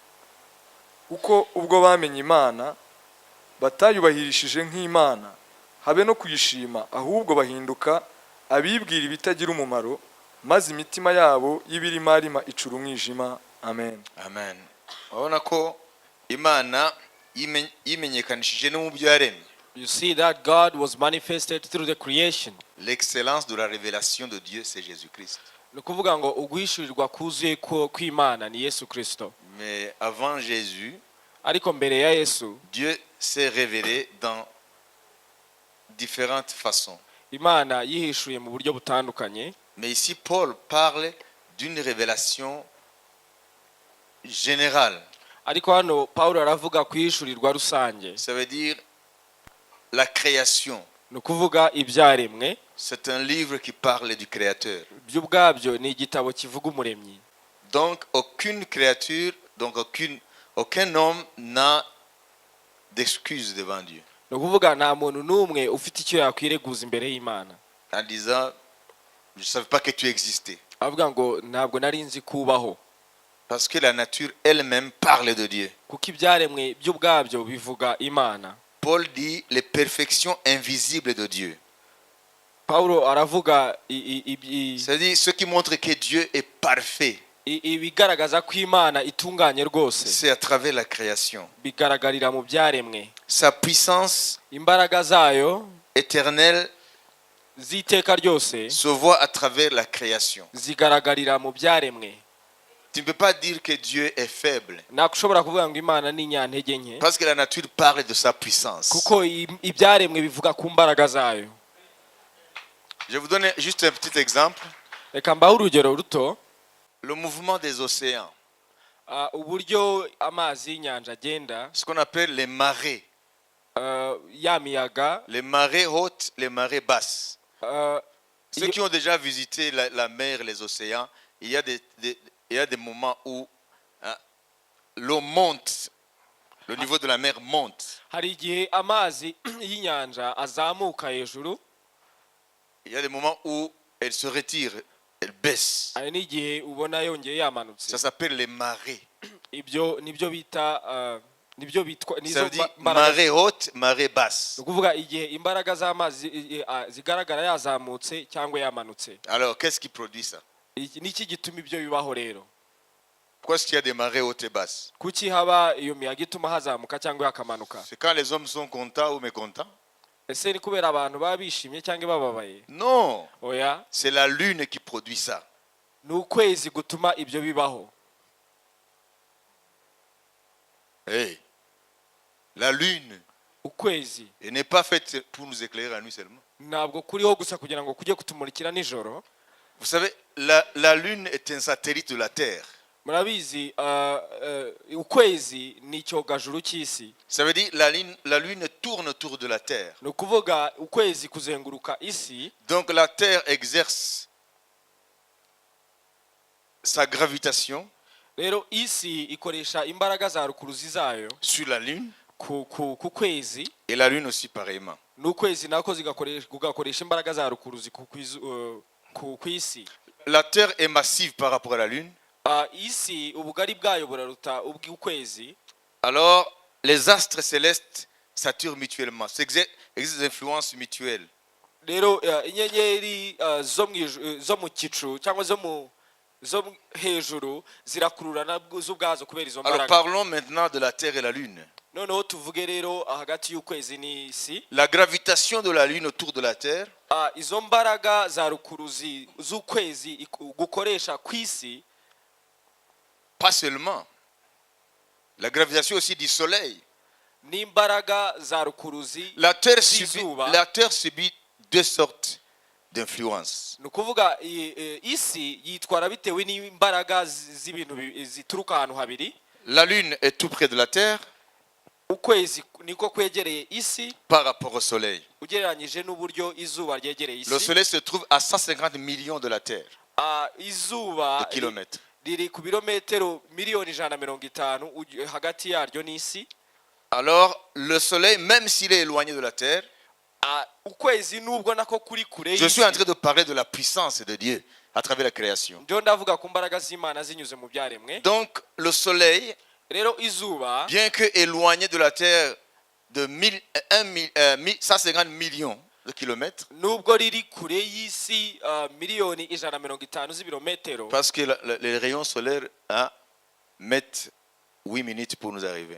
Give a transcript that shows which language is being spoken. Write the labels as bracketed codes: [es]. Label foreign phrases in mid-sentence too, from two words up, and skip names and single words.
[rw] Uko ubwo bamenye Imana batayubahirishije nk'Imana habe no kuyishima ahubwo bahinduka abibwira ibitagira umumaro maze imitima yabo y'ibirimarima icura umwijima. Amen. Amen. Urabona ko Imana yimenyekanishije no mu byo yaremye. [en] You see that God was manifested through the creation. [fr] L'excellence de la révélation de Dieu c'est Jésus-Christ. [rw] Nukuvuga ngo uguhishurirwa kuzuye kw'Imana ni Yesu Kristo. [fr] Mais avant Jésus, [rw] ariko mbere ya Yesu, [fr] Dieu s'est révélé dans différentes façons. [rw] Imana yihishuye mu buryo butandukanye. [fr] Mais ici Paul parle d'une révélation générale. [rw] Ariko hano Paulo aravuga kwihishurirwa rusange. [fr] Ça veut dire la création. [rw] Nukuvuga ibyaremwe. [fr] C'est un livre qui parle du créateur. [rw] By'ubwabyo ni igitabo kivuga umuremyi. [fr] Donc aucune créature, donc aucun homme n'a d'excuse devant Dieu. [rw] Nukuvuga nta muntu n'umwe ufite icyo yakwireguza imbere y'Imana. [fr] En disant je savais pas que tu existais. [rw] Avuga ngo ntabwo nari nzi kubaho. [fr] Parce que la nature elle-même parle de Dieu. [rw] Kuko ibyaremwe by'ubwabyo bivuga Imana. [fr] Paul dit les perfections invisibles de Dieu. [rw] Paulo aravuga [fr] c'est-à-dire ce qui montre que Dieu est parfait. [rw] Ibigaragaza ko Imana itunganye rwose. [fr] C'est à travers la création. [rw] Bigaragarira mu byaremwe. [fr] Sa puissance [rw] imbaraga zayo [fr] éternelle [rw] ziteka ryose [fr] se voit à travers la création. [rw] Zigaragarira mu byaremwe. [fr] Tu ne peux pas dire que Dieu est faible. [rw] Nakushobora kuvuga ngo Imana ni nyantege nke. [fr] Parce que la nature parle de sa puissance. [rw] Kuko ibyaremwe bivuga ku mbaraga zayo. [fr] Je vous donne juste un petit exemple. [rw] Reka mbaho urugero ruto. [fr] Le mouvement des océans. [rw] Uburyo amazi y'inyanja agenda. [fr] Ce qu'on appelle les marées. [rw] Ya miyaga. [fr] Les marées hautes, les marées basses. Ceux qui ont déjà visité la mer, les océans, il y a des moments où l'eau monte, le niveau de la mer monte. [rw] Hari igihe amazi y'inyanja azamuka hejuru. [fr] Il y a des moments où elle se retire, elle baisse. [rw] Hari n'igihe ubona yongeye yamanutse. [fr] Ça s'appelle les marées. [rw] Ibyo nibyo bita [fr] ça veut dire marée haute, marée basse. [rw] Nukuvuga igihe imbaraga z'amazi zigaragara yazamutse cyangwa yamanutse. [fr] Alors qu'est-ce qui produit ça? [rw] Niki gituma ibyo bibaho rero? [fr] Pourquoi est-ce qu'il y a des marées hautes et basses? [rw] Kuki haba iyo miyaga ituma hazamuka cyangwa yakamanuka? [fr] C'est quand les hommes sont contents ou mécontents? [rw] Ese ni kubera abantu baba bishimye cyangwa bababaye? [fr] Non. [rw] Oya. [fr] C'est la lune qui produit ça. [rw] ni ukwezi gutuma ibyo bibaho. [fr] Hey, la lune [rw] Ukwezi [fr] n'est pas faite pour nous éclairer la nuit seulement. [rw] ntabwo kuriho gusa kugira ngo kujye kutumurikira nijoro. [fr] Vous savez, la lune est un satellite de la Terre. [rw] Murabizi ukwezi ni icyogajuru cy'isi. [fr] Ça veut dire la lune tourne autour de la Terre. [rw] Ni ukuvuga ukwezi kuzenguruka isi. [fr] Donc la Terre exerce sa gravitation [rw] Rero isi ikoresha imbaraga za rukuruzi zayo [fr] sur la lune [rw] ku kwezi, [fr] et la lune aussi pareillement. [rw] n'ukwezi nako kugakoresha imbaraga za rukuruzi ku isi. [fr] La Terre est massive par rapport à la lune. [rw] Isi ubugari bwayo buraruta ubw'ukwezi. [fr] Alors les astres célestes s'attirent mutuellement. Existe des influences mutuelles. [rw] Rero inyenyeri zo mu gicu cyangwa zo hejuru zirakururana z'ubwazo kubera izo [fr] Alors [rw] mbaraga. [fr] parlons maintenant de la Terre et la lune. [rw] Noneho tuvuge rero hagati y'ukwezi n'isi. [fr] La gravitation de la lune autour de la Terre [rw] Izo mbaraga za rukuruzi z'ukwezi gukoresha ku isi, [fr] pas seulement. La gravitation aussi du soleil. [rw] n'imbaraga za rukuruzi [fr] La Terre subit deux sortes d'influences. [rw] ni ukuvuga isi yitwara bitewe n'imbaraga z'ibintu zituruka ahantu habiri. [fr] La lune est tout près de la Terre [rw] Ukwezi niko kwegereye isi [fr] par rapport au soleil. [rw] ugereranyije n'uburyo izuba ryegereye isi. [fr] Le soleil se trouve à 150 millions de la Terre, [rw] Izuba [fr] de kilomètres. [rw] riri ku birometero miliyoni 150 hagati yaryo n'isi. [fr] Alors le soleil, même s'il est éloigné de la Terre, [rw] Ukwezi nubwo nako kuri kure [fr] je suis en train de parler de la puissance de Dieu à travers la création. [rw] ndio ndavuga ku mbaraga z'Imana zinyuze mu byaremwe. [fr] Donc le soleil, [rw] Rero izuba [fr] bien que éloigné de la Terre de 150 millions de kilomètres, [rw] nubwo riri kure y'isi miliyoni 150 z'ibirometero, [fr] parce que les rayons solaires mettent 8 minutes pour nous arriver.